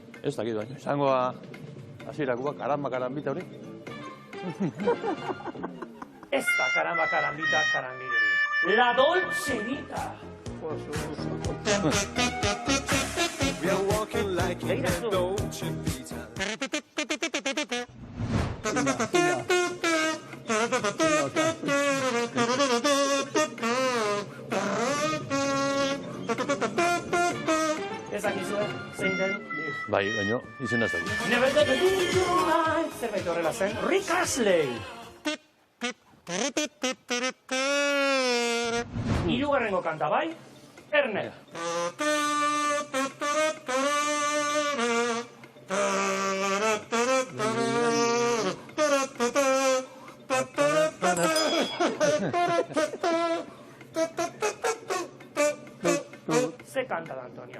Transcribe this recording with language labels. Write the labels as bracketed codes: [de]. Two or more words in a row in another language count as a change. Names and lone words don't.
[eu] Ez dakit baino. Izango hasierakoa karamba karambita hori. Ez da karamba karambita karambirori. La Dolce Vita. [en] We are walking like in [eu] Begira a zu. Dolce Vita. Ez dakizue, zein den. Bai, baino, izena ez dakit. [en] Never gonna do you right. [eu] Zerbait horrela zen. Rick Astley. Hirugarrengo kanta, bai? Erne. Ze kanta da, Antonio?